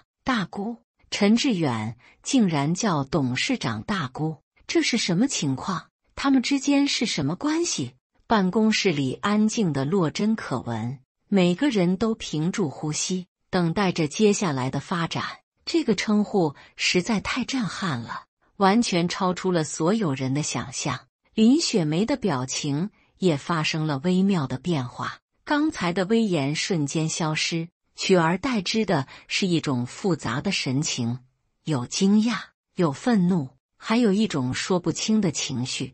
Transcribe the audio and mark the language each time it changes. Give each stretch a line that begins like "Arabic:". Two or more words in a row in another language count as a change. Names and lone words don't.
Chinese: 大姑，陳致遠竟然叫董事長大姑，這是什麼情況？他們之間是什麼關係？辦公室裡安靜得落針可聞，每個人都屏住呼吸，等待着接下來的發展。這個稱呼實在太震撼了，完全超出了所有人的想象。林雪梅的表情也發生了微妙的變化，剛才的威嚴瞬間消失，取而代之的是一種複雜的神情，有驚訝，有憤怒，還有一種說不清的情緒。